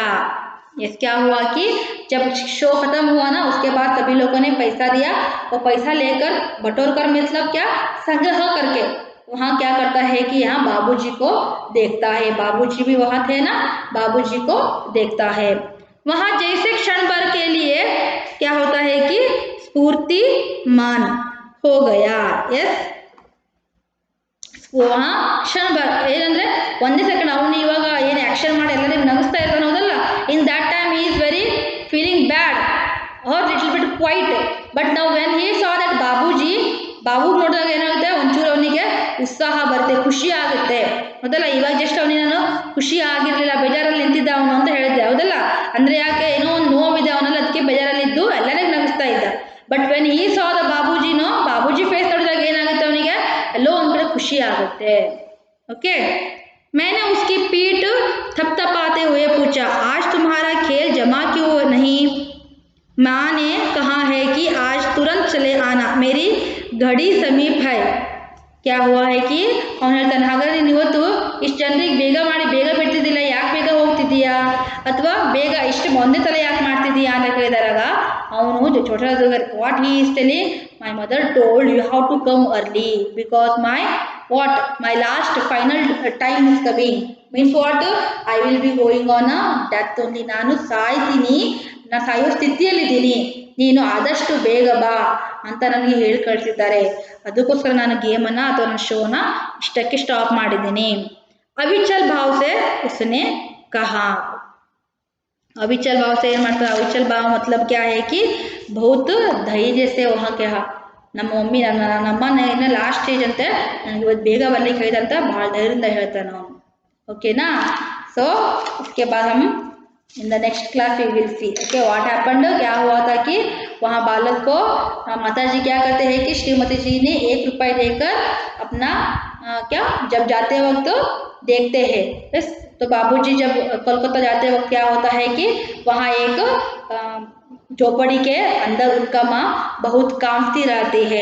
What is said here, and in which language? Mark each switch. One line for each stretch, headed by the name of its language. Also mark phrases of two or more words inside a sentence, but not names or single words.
Hindi: यस, क्या हुआ कि जब शो खत्म हुआ ना, उसके बाद सभी लोगों ने पैसा दिया, और पैसा लेकर बटोर कर मतलब क्या, संग्रह करके, वहाँ क्या करता है कि यहाँ बाबूजी को देखता है, बाबूजी भी वहाँ थे ना, बाबूजी को देखता है। वहाँ जैसे क्षण भर के लिए क्या होता है कि स्फूर्तिमान हो गया। यस, वहाँ क्षण भर
Kannada: ಏನಂದ್ರೆ ಒಂದೇ ಸೆಕೆಂಡ್ ಅವನು ಇವಾಗ ಏನು ಆಕ್ಷನ್ ಮಾಡಿ ಎಲ್ಲರಿಗೂ ನಗಿಸ್ತಾ ಇರ್ತಾನೆ ಹೌದಲ್ಲ,
English: in that time he is very feeling bad or little bit quiet, but now when he saw that
Kannada: ಬಾಬೂಜಿ, ಬಾಬು ನೋಡಿದಾಗ ಏನಾಗುತ್ತೆ, ಒಂಚೂರು ಅವನಿಗೆ ಉತ್ಸಾಹ ಬರುತ್ತೆ, ಖುಷಿ ಆಗುತ್ತೆ ಹೌದಲ್ಲ. ಇವಾಗ ಜಸ್ಟ್ ಅವನಿಗೆ ನಾನು ಖುಷಿ ಆಗಿರಲಿಲ್ಲ, ಬೇಜಾರಲ್ಲಿ ನಿಂತಿದ್ದ ಅವನು ಅಂತ ಹೇಳಿದ್ದೆ ಹೌದಲ್ಲ. ಅಂದರೆ ಯಾಕೆ, ಏನೋ ಒಂದು ನೋವಿದೆ ಅವನಲ್ಲಿ, ಅದಕ್ಕೆ ಬೇಜಾರಲ್ಲಿದ್ದು ಎಲ್ಲರಿಗೂ ನಗಿಸ್ತಾ ಇದ್ದ.
English: but when he saw the
Kannada: ಬಾಬೂಜಿನೋ, ಬಾಬೂಜಿ ಫೇಸ್ ನೋಡಿದಾಗ ಏನಾಗುತ್ತೆ ಅವನಿಗೆ, ಎಲ್ಲೋ ಒಂದು ಕಡೆ ಖುಷಿ ಆಗುತ್ತೆ.
Hindi: ओके, मैंने उसकी पीठ थपथपाते हुए पूछा, आज तुम्हारा खेल जमा क्यों नहीं? माँ ने कहा है कि आज तुरंत चले आना, मेरी घड़ी समीप है. क्या हुआ है कि
Kannada: ಅವನು ಹೇಳ್ತಾನೆ, ಹಾಗಾದ್ರೆ ನೀನು ಇವತ್ತು ಇಷ್ಟು ಜನರಿಗೆ ಬೇಗ ಮಾಡಿ ಬೇಗ ಬಿಡ್ತಿದ್ದಿಲ್ಲ, ಯಾಕೆ ಬೇಗ ಹೋಗ್ತಿದ್ದೀಯಾ, ಅಥವಾ ಬೇಗ ಇಷ್ಟು ಒಂದೇ ಸಲ ಯಾಕೆ ಮಾಡ್ತಿದ್ದೀಯಾ ಅಂತ ಕೇಳಿದಾಗ ಅವನು ಛೋಟಾ ಜಾದೂಗರ್
English: what he is telling, my mother told you have to come early because my last final time is coming. Means what? I will be going on a death only.
Kannada: ನಾನು ಸಾಯ್ತೀನಿ, ನಾನು ಸಾಯೋ ಸ್ಥಿತಿಯಲ್ಲಿದ್ದೀನಿ, ನೀನು ಆದಷ್ಟು ಬೇಗ ಬಾ ಅಂತ ನನಗೆ ಹೇಳಿ ಕಳಿಸಿದ್ದಾರೆ. ಅದಕ್ಕೋಸ್ಕರ ನಾನು ಗೇಮನ್ನು ಅಥವಾ ನನ್ನ ಶೋನ ಇಷ್ಟಕ್ಕೆ ಸ್ಟಾಪ್ ಮಾಡಿದ್ದೀನಿ.
Hindi: अविचल भाव से उसने कहा. अविचल भाव से
Kannada: ಏನು ಮಾಡ್ತಾರೆ,
Hindi: अविचल भाव मतलब क्या है कि बहुत धैर्य से वहाँ कहा.
Kannada: ನಮ್ಮ ಮಮ್ಮಿ ನಮ್ಮ ಇನ್ನು
English: last stage
Kannada: ಅಂತೆ, ನನಗೆ ಇವತ್ತು ಬೇಗ ಬರ್ಲಿಕ್ಕೆ ಹೇಳಿದೆ ಅಂತ ಭಾಳ ಧೈರ್ಯದಿಂದ ಹೇಳ್ತಾನೆ ಅವನು. ಓಕೆನಾ.
English: ಸೊ
Hindi: उसके बाद हम
English: in the next class we will see okay what happened.
Hindi: क्या हुआ था कि वहाँ बालक को माताजी क्या करते हैं कि श्रीमती जी ने 1 रुपये देकर अपना क्या जब जाते वक्त देखते हैं. तो बाबूजी जब कोलकाता जाते वक्त क्या होता है कि वहाँ एक झोपड़ी के अंदर उनका माँ बहुत कांपती रहती है.